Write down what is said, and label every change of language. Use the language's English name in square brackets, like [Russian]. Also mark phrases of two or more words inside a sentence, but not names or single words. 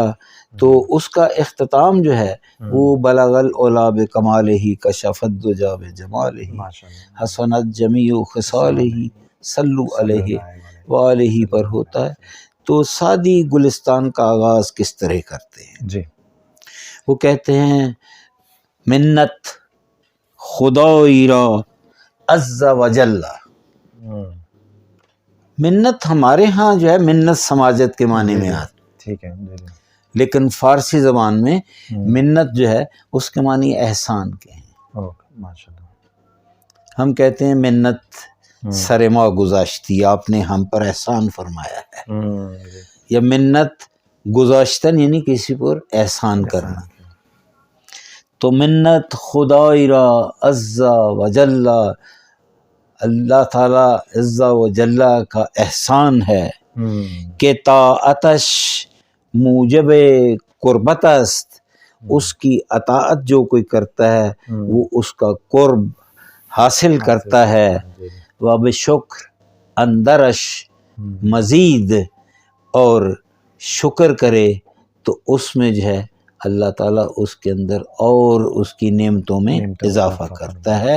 [Urdu] تو اس کا اختتام جو ہے وہ [Arabic] بلغ العلا بکمالہ کشف الدجی بجمالہ حسنت جمیع خصالہ صلو علیہ وآلہ [Urdu] پر ہوتا ہے. تو سعدی گلستان کا آغاز کس طرح کرتے ہیں؟ جی وہ کہتے ہیں [Persian] منت خدای را عز و جل. [Urdu] منت ہمارے ہاں جو ہے منت سماجت کے معنی میں آتی، ٹھیک ہے، لیکن فارسی زبان میں منت جو ہے اس کے معنی احسان کے ہیں. ہم کہتے ہیں [Persian] منت سر ما گذاشتی، [Urdu] آپ نے ہم پر احسان فرمایا ہے، یا [Persian] منت گذاشتن [Urdu] یعنی کسی پر احسان کرنا. تو [Persian] منت خدای را عز و جل، [Urdu] اللہ تعالیٰ عز و جل کا احسان ہے کہ [Persian] طاعتش موجب قربت است، [Urdu] اس کی اطاعت جو کوئی کرتا ہے وہ اس کا قرب حاصل کرتا ہے. [Persian] و بشکر اندرش مزید، [Urdu] اور شکر کرے تو اس میں جو ہے اللہ تعالیٰ اس کے اندر اور اس کی نعمتوں میں اضافہ کرتا ہے.